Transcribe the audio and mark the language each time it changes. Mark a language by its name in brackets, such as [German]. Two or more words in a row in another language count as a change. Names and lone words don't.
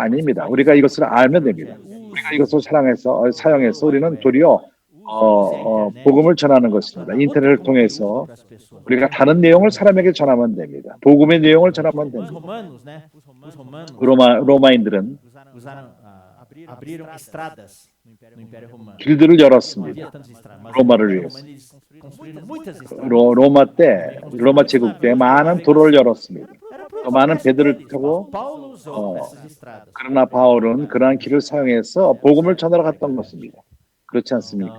[Korean] 아닙니다. 우리가 이것을 알면 됩니다. 우리가 이것을 사용해서 우리는 도리어 복음을 전하는 것입니다. 인터넷을 통해서 우리가 다른 내용을 사람에게 전하면 됩니다. 복음의 내용을 전하면 됩니다. 로마인들은 [Portuguese] abriram estradas no Império Romano. [Korean] 길들을 열었습니다. 로마를 위해서. 로마 때, 로마 제국 때 많은 도로를 열었습니다. 또 많은 배들을 타고 그러나 바울은 그러한 길을 사용해서 복음을 전하러 갔던 것입니다. 그렇지 않습니까?